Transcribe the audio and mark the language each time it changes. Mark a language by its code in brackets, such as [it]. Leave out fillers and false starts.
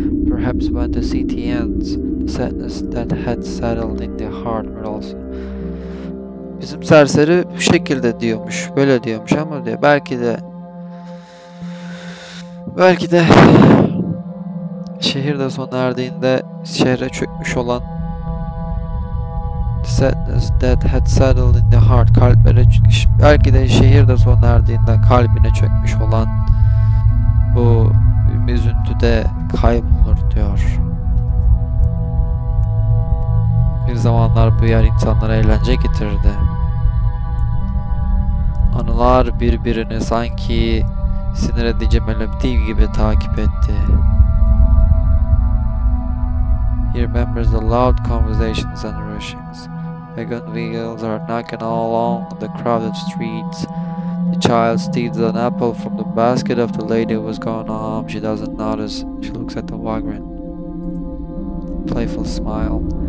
[en] Perhaps when the city ends, the sadness that had settled in the heart will also. [tr] Bizim serseri bu şekilde diyormuş, böyle diyormuş ama diyor belki de şehirde sona erdiğinde şehre çökmüş olan [en] the sadness that had settled in the heart, [tr] belki de şehirde sona erdiğinde kalbine çökmüş olan bu üzüntüde kaybolur diyor. Bir zamanlar bu yer insanlara eğlence getirdi. Anılar birbirini sanki sinir edici melodi gibi takip etti. [en] He remembers the loud conversations and rushings. Wagon wheels are knocking all along the crowded streets. The child steals an apple from the basket of the lady who was going home. She doesn't notice. She looks at the vagrant. Playful smile.